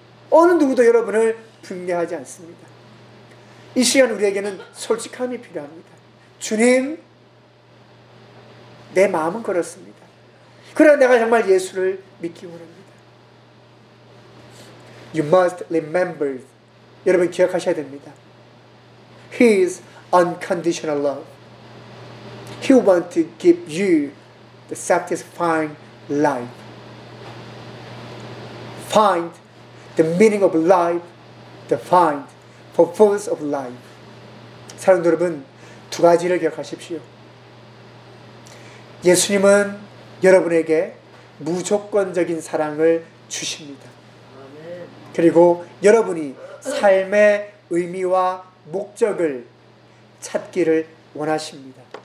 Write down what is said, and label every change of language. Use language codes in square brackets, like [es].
[ko] 어느 누구도 여러분을 분개하지 않습니다. 이 시간 우리에게는 솔직함이 필요합니다. 주님, 내 마음은 그렇습니다. 그러나 내가 정말 예수를 믿기 원합니다. [en] You must remember. [ko] 여러분 기억하셔야 됩니다. [en] He is unconditional love. He wants to give you the satisfying life. Find the meaning of life, the find purpose of life. [ko] 사랑하는 여러분, 두 가지를 기억하십시오. 예수님은 여러분에게 무조건적인 사랑을 주십니다. 그리고 여러분이 삶의 의미와 목적을 찾기를 원하십니다.